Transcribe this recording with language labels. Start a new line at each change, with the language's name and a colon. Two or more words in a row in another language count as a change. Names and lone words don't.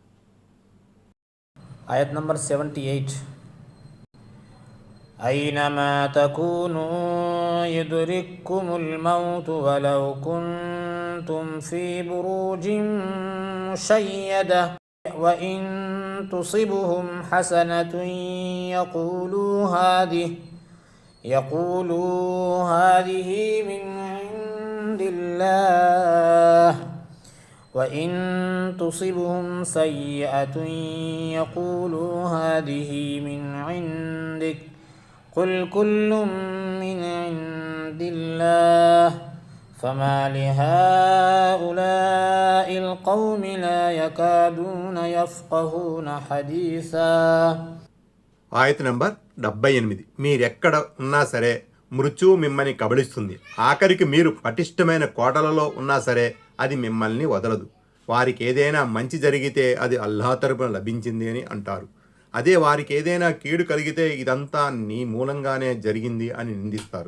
Telugu: ఆయత్ నంబర్ 78.
Arabic: أينما تكونوا يدرككم الموت ولو كنتم في بروج مشيدة وإن تصبهم حسنة يقولوا هذه من عند الله وإن تصبهم سيئة يقولوا هذه من عندك قل كل من عند الله فما لهؤلاء القوم لا يكادون يفقهون حديثا.
Telugu: ఆయత్ నంబర్ 78. మీరెక్కడ ఉన్నా సరే మృత్యువు మిమ్మల్ని కబళిస్తుంది. ఆఖరికి మీరు పటిష్టమైన కోటలలో ఉన్నా సరే అది మిమ్మల్ని వదలదు. వారికి ఏదైనా మంచి జరిగితే అది అల్లాహ్ తరపున లభించింది అని అంటారు. అదే వారికి ఏదైనా కీడు కలిగితే ఇదంతా నీ మూలంగానే జరిగింది అని నిందిస్తారు.